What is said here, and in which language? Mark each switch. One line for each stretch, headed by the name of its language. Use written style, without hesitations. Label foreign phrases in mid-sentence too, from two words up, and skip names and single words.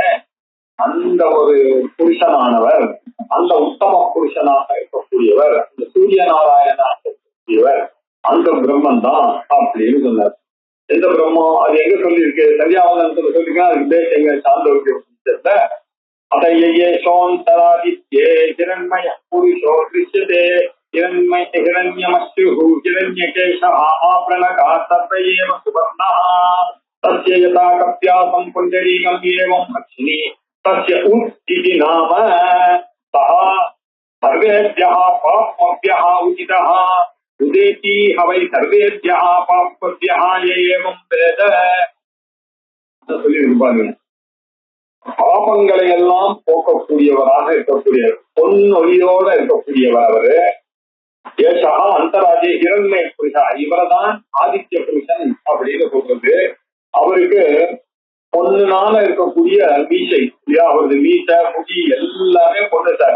Tamil: அந்த ஒரு புருஷனானவர், அந்த உத்தம புருஷனாக இருக்கக்கூடியவர், அந்த சூரிய நாராயணாக இருக்கக்கூடியவர் அந்த பிரம்மன் தான் அப்படின்னு சொன்னார். எந்த பிரம்மம் அது எங்க சொல்லியிருக்கு? சரியாவதன்னு சொல்லிருக்கா. அதுக்கு எங்க சாந்தோக்கிய
Sanskrit: अथयोन्तरादित्ये हिरण्मय पुरुषो दृश्यते हिरण्यमस्युः हिरण्यकेशः आपृणकः तत्रैव सुवर्णः तस्य यथा कप्यासं पुण्डरीकम् एवम् अक्षिणी तस्य उत् इति नाम सः सर्वेभ्यः पाप्मभ्यः उचितः उदेति हवै सर्वेभ्यः पाप्मभ्यः एवं वेद.
Tamil: சொல்லியிருப்பாங்க. பாபங்களை எல்லாம் போக்கக்கூடியவராக இருக்கக்கூடியவர், பொன்னொழியோட இருக்கக்கூடியவர் அவரு.
Sanskrit: एषा अन्तराजे इरण्मय पुरुषा,
Tamil: இவரதான் ஆதித்ய புருஷன் அப்படின்னு சொல்றது. அவருக்கு பொண்ணுனால இருக்கக்கூடிய மீசை இல்லையா, அவரது மீசை முடி எல்லாமே பொண்ணு சார்.